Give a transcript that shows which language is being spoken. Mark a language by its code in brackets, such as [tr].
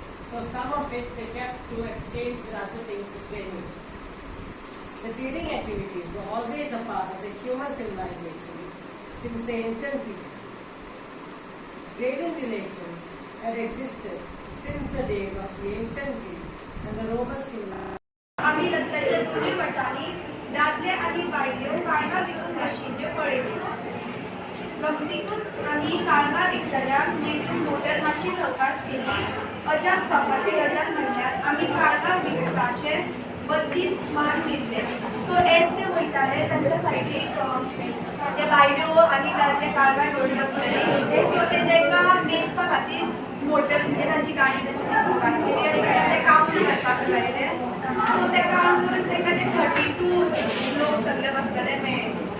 [en] So some of it they kept to exchange with other things which they need. The trading activities were always a part of the human civilization since the ancient period. Trading relations had existed since the days of the ancient Greek and the Roman civilization. [gom] आम्ही रस्त्याच्या दोन्ही वटांनी दादले आणि बायल्यो काळगा विकून मशीन्यो पळयल्यो. गमतीकूच आमी काळगा विकतल्याक मेजून मोटर मातशी सवकास केली. अजाप जावपाची गजाल म्हणल्यार आमी काळगा विकपाचे 32 मान दिले. सो एज ते वयताले तांच्या सायडीक ते बायल्यो आनी दादले काळगा घेवन बसलेले. सो ते तांकां मेजपा खातीर मोटर म्हणजे तांची गाडी तांची सवकास केली आनी ते काम करपाक लायले. सो ते काम करून तांकां ते 32 लोक सगळे बसलेले मेळ्ळे.